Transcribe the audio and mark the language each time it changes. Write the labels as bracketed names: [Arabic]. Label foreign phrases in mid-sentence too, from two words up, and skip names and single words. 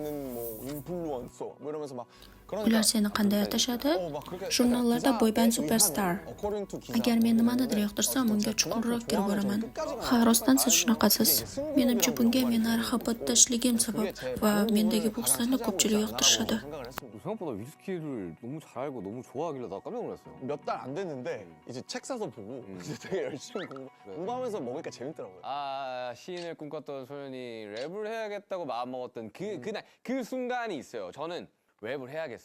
[Uzbek] Ular seni qanday atashadi? Jurnallarda boyband superstar. Agar men nimanidir yoqtirsam, unga chuqurroq kirib boraman. Ha, rostdan siz shunaqasiz. Menimcha bunga meni rag'batdashligim sabab va mendagi bu hislarni ko'pchilik yoqtirishadi. [Korean] 생각보다 위스키를 너무 잘 알고 너무 좋아하길래 나 깜짝 놀랐어요. 몇 달 안 됐는데 이제 책 사서 보고 이제 되게 열심히 공부하면서 먹으니까 재밌더라고요. 시인을 꿈꿨던 소년이 랩을 해야겠다고 마음먹었던 그날 그 순간이 있어요. 저는 랩을 해야겠어.